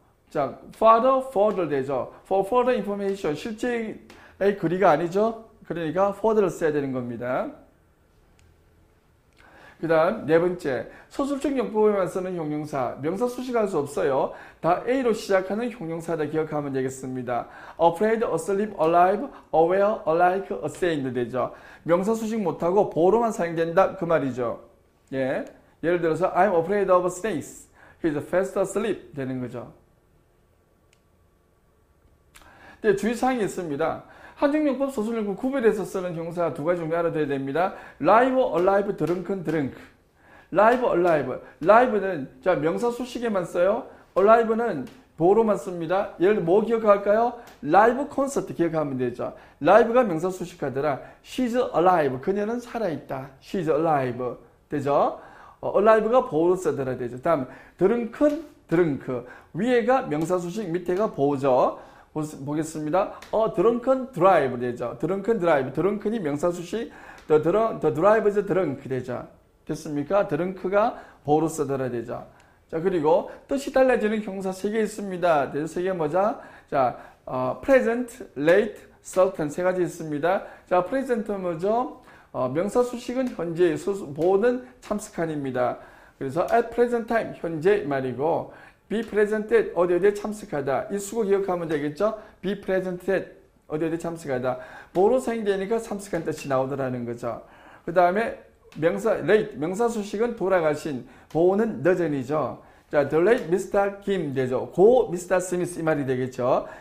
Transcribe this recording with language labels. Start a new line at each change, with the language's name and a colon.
Korean: 자, further 되죠.
English: for further information
Korean: 실제의 글이가 아니죠. 그러니까 further를 써야 되는 겁니다. 그 다음 네 번째, 서술적 용법에만 쓰는 형용사, 명사 수식할 수 없어요. 다 A로 시작하는 형용사다 기억하면 되겠습니다.
English: afraid, asleep, alive, aware, alike, ashamed 되죠.
Korean: 명사 수식 못하고 보로만 사용된다 그 말이죠. 예. 예를 들어서
English: I'm afraid of snakes. He's fast asleep
Korean: 되는 거죠. 네, 주의사항이 있습니다. 한정용법, 서술용법 구별해서 쓰는 형사 두 가지 정도 알아둬야 됩니다.
English: live, alive, drunken, drunk. live, alive.
Korean: live는 자 명사 수식에만 써요. alive는 보로만 씁니다. 예를 들어 뭐 기억할까요? live 콘서트 기억하면 되죠. live가 명사 수식하더라.
English: she's alive.
Korean: 그녀는 살아있다. she's alive. 되죠? alive가 보로 쓰더라 되죠. 다음 drunken, drunk. 위에가 명사 수식, 밑에가 보죠. 보겠습니다.
English: drunken drive
Korean: 되죠.
English: drunken drive. drunken
Korean: 이 명사 수식,
English: the drive is drunk 되죠.
Korean: 됐습니까? drunk가 보로 쓰더라 되죠. 자, 그리고 뜻이 달라지는 형사 3개 있습니다. 그래서 3개 뭐죠? 자, present, late, certain 3가지 있습니다. 자, present는 뭐죠? 명사 수식은 현재, 보는 참석한입니다. 그래서
English: at present time,
Korean: 현재 말이고,
English: be present at,
Korean: 어디에 참석하다. 이 수고 기억하면 되겠죠?
English: be present at,
Korean: 어디에 참석하다. 보로 사용되니까 참석한 뜻이 나오더라는 거죠. 그 다음에 명사, late, 명사 수식은 돌아가신, 보호는 늦은이죠. 자,
English: the late Mr. Kim
Korean: 되죠. 고 Mr. Smith 이 말이 되겠죠.